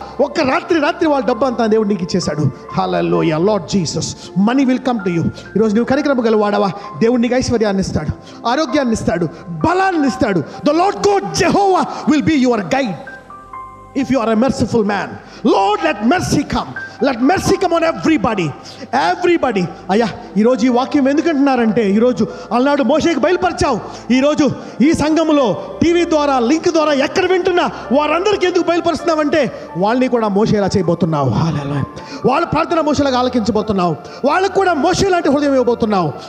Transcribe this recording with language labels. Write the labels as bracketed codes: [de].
[te] ఒక్క రాత్రి వాళ్ళ డబ్బు అంతా దేవుడు నీకు ఇచ్చేశాడు. హల్లెలూయా. [en] Lord Jesus, money will come to you. [te] ఈరోజు నువ్వు కనికరము గల వాడవా, దేవుడు నీకు ఐశ్వర్యాన్ని ఇస్తాడు, ఆరోగ్యాన్ని ఇస్తాడు, బలాన్ని ఇస్తాడు. [en] The Lord God Jehovah will be your guide if you are a merciful man. Lord, let mercy come, let mercy come on everybody. [te] అయ్యా, ఈరోజు ఈ వాక్యం ఎందుకంటున్నారంటే, ఈరోజు అలనాడు మోషేకి బయలుపరిచావు, ఈరోజు ఈ సంఘంలో టీవీ ద్వారా, లింక్ ద్వారా ఎక్కడ వింటున్నా వారందరికీ ఎందుకు బయలుపరుస్తున్నావంటే, వాళ్ళని కూడా మోషేలా చేయబోతున్నావు. వాళ్ళ ప్రార్థన మోషేలాగా ఆలకించబోతున్నావు, వాళ్ళకు కూడా మోషే లాంటి హృదయం ఇవ్వబోతున్నావు.